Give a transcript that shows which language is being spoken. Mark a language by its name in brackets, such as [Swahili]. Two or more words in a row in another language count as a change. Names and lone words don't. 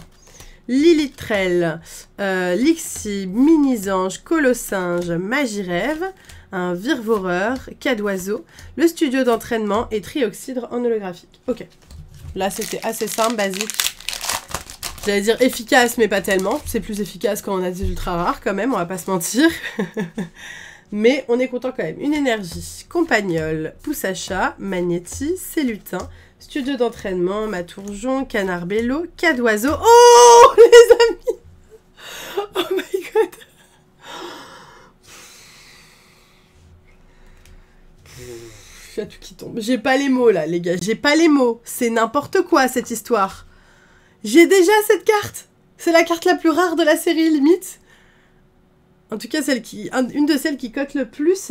[French] Lilitrel, Lixi, Mini-Ange, Colossinge, Magirève, un Virevoreur, Cadoiseau, le studio d'entraînement et Trioxydre en holographique. Ok, là c'était assez simple, basique. J'allais dire efficace, mais pas tellement. C'est plus efficace quand on a des ultra rares quand même, on va pas se mentir. Mais on est content quand même. Une énergie, Compagnol, Poussacha, Magnéti, Célutin, studio d'entraînement, Matourjon, Canard Bello, Cadoiseau. Oh, les amis! [English] Oh my god! [French] Il y a tout qui tombe. J'ai pas les mots là, les gars. J'ai pas les mots. C'est n'importe quoi cette histoire. J'ai déjà cette carte. C'est la carte la plus rare de la série, limite. En tout cas, une de celles qui cote le plus.